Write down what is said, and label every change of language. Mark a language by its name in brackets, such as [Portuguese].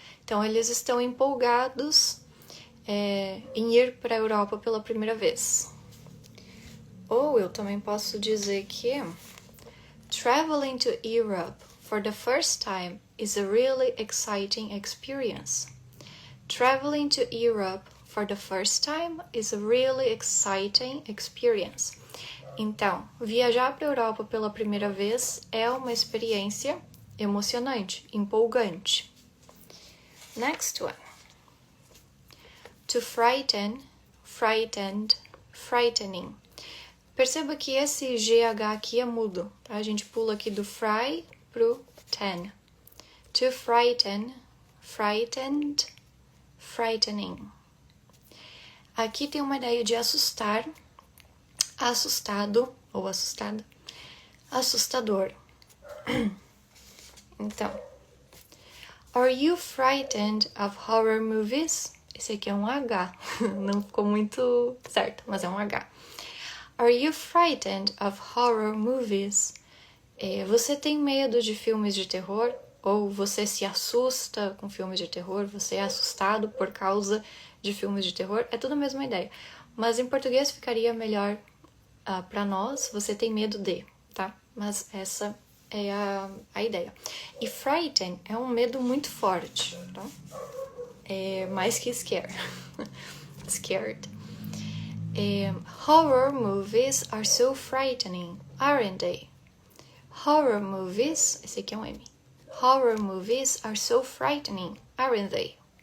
[Portuguese] Então, eles estão empolgados em ir para a Europa pela primeira vez. Ou eu também posso dizer que [English] traveling to Europe for the first time is a really exciting experience. Traveling to Europe for the first time is a really exciting experience. [Portuguese] Então, viajar para a Europa pela primeira vez é uma experiência emocionante, empolgante. [English] Next one. To frighten, frightened, frightening. [Portuguese] Perceba que esse GH aqui é mudo, tá? A gente pula aqui do fry pro ten. [English] To frighten, frightened, frightening. [Portuguese] Aqui tem uma ideia de assustar, assustado ou assustada, assustador. [English] Então, are you frightened of horror movies? [Portuguese] Esse aqui é um H, não ficou muito certo, mas é um H. [English] Are you frightened of horror movies? [Portuguese] Você tem medo de filmes de terror? Ou você se assusta com filmes de terror? Você é assustado por causa de filmes de terror? É tudo a mesma ideia. Mas em português ficaria melhor para nós, você tem medo de, tá? Mas essa é a ideia. E frighten é um medo muito forte, tá? É mais que scare. Scared. [English] Horror movies are so frightening, aren't they? [Portuguese] Horror movies, esse aqui é um M. [English] Horror movies are so frightening, aren't they?